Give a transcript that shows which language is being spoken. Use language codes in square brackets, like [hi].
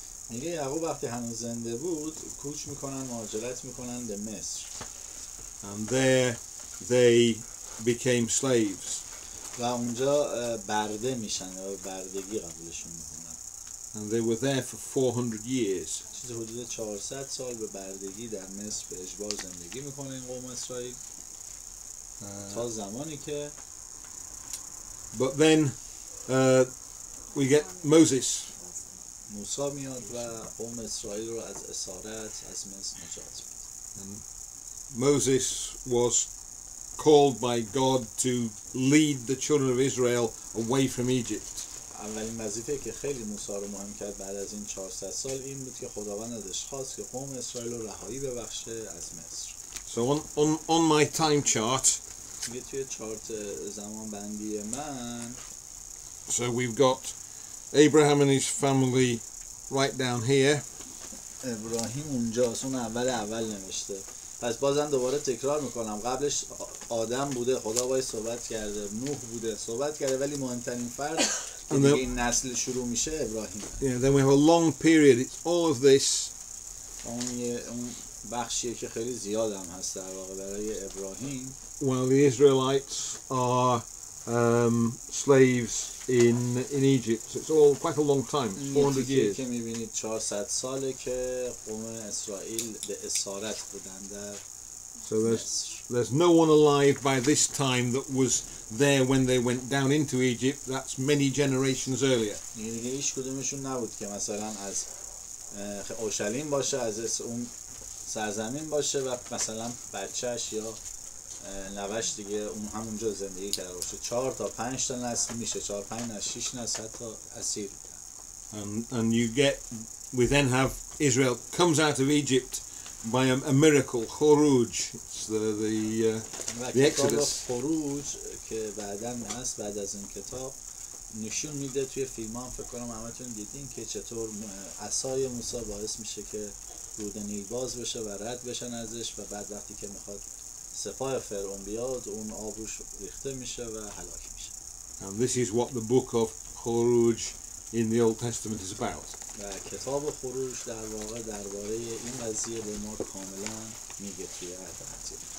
[fa] میگه یعقوب وقتی هنوز زنده بود کوچ میکنن، مهاجرت میکنن به مصر. [en] And there they became slaves. [fa] و اونجا برده میشن و بردگی قبولشون میکنن. [en] And they were there for 400 years. [fa] چیز حدود 400 سال به بردگی در مصر به اجبار زندگی میکنه این قوم اسرائیل. تا زمانی که [en] But then we get Moses. [fa] موسی میاد و قوم اسرائیل رو از اسارت از مصر نجات میده. [en] Moses was called by God to lead the children of Israel away from Egypt. [fa] اولین وظیفه که خیلی موسی رو مهم کرد بعد از این 400 سال این بود که خداوند ازش خواست که قوم اسرائیل رو رهایی ببخشه از مصر. [en] So on my time chart, [fa] میگه توی چارت زمان بندی من [en] So we've got Abraham and his family right down here. [fa] ابراهیم اونجاست، اون اول نوشته. پس بازم دوباره تکرار میکنم، قبلش آدم بوده، خدا باید صحبت کرده، نوح بوده صحبت کرده، ولی مهمترین فرد که دیگه این نسل شروع میشه ابراهیم. [en] Yeah, then we have a long period. It's all of this. [fa] اون بخشیه که خیلی زیاد هم هست در واقع برای ابراهیم. [en] While the Israelites are slaves in Egypt. So it's all quite a long time. It's 400 years. [fa] که میبینید 400 ساله که قوم اسرائیل به اسارت بودن در [en] So there's no one alive by this time that was there when they went down into Egypt. That's many generations earlier. [fa] دیگه هیچ کدومشون نبود که مثلا از اورشلیم باشه، از اون سرزمین باشه و مثلا بچهش یا نوش دیگه اون همونجا زندگی کرده باشه. 4 تا 5 تا نسل میشه، 4 5 نسل 6 نسل حتی اسیر. [en] And you get, we then have Israel comes out of Egypt by a miracle, Khuruj. It's the Exodus. [fa] خروج که بعداً هست، بعد از این کتاب نشون میده توی فیلم هم فکر کنم همتون دیدین که چطور عصای موسی باعث میشه که رود نیل باز بشه و رد بشن ازش و بعد وقتی که میخواد سپاه فرعون بیاد اون آب روش ریخته میشه و هلاک میشه. [en] And this is what the book of Khuruj in the Old Testament is about. [fa] و کتاب خروج در واقع درباره این قضیه به ما کاملا میگه توی عهد عتیق.